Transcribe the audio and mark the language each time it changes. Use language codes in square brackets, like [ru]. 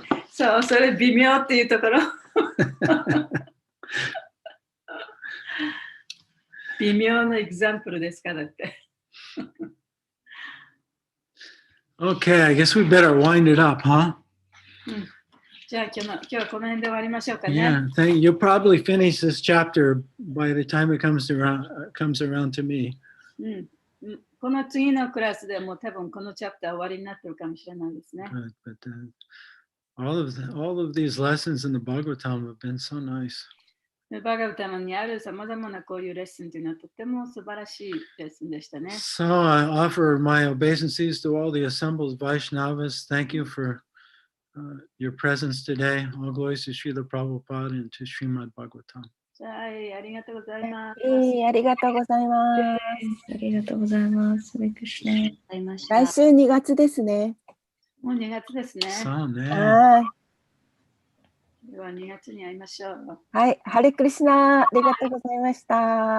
[ja] そう、それ微妙っていうところ。微妙なエグザンプルですからって。 [en] Okay, I guess we better wind it up, huh? [ja] じゃあ今日はこの辺で終わりましょうかね。 [en] Yeah, you'll probably finish this chapter by the time it comes around to me. [ja] この次のクラスでも多分このチャプター終わりになってるかもしれないですね。 [en] But all of these lessons in the Bhagavatam have been so nice. [ja] バガバタムにあるさまざまなこういうレッスンというのはとても素晴らしいレッスンでしたね。 [en] So I offer my obeisances to all the assembled Vaishnavas. Thank you for your presence today. All glories to Srila Prabhupada and to Srimad Bhagavatam. [ja] はい、ありがとうございます。ありがとうございます。ありがとうございます。ハレクリシナ。来週2月ですね。もう2月ですね。そうね。はい。では2月に会いましょう。はい、ハレクリシナ、ありがとうございました。